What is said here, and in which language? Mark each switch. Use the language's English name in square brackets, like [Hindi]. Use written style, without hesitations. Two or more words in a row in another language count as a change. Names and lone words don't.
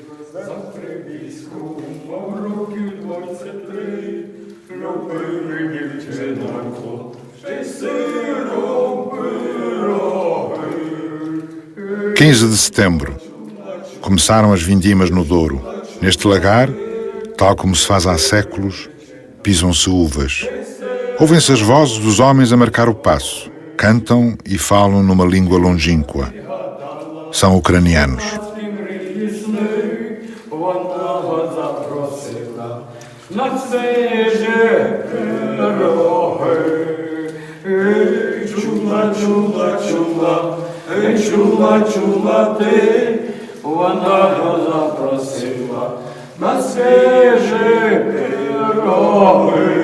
[Ukrainian] За прибійську мав років 23, любили дівчинонько, ще й сиром пироги. [Portuguese] 15 de setembro. Começaram as vindimas no Douro. Neste lagar, tal como se faz há séculos, pisam-se uvas. Ouvem-se as vozes dos homens a marcar o passo. Cantam e falam numa língua longínqua. São ucranianos. [Ukrainian] Чула ти, вона запросила на свіжі пироги.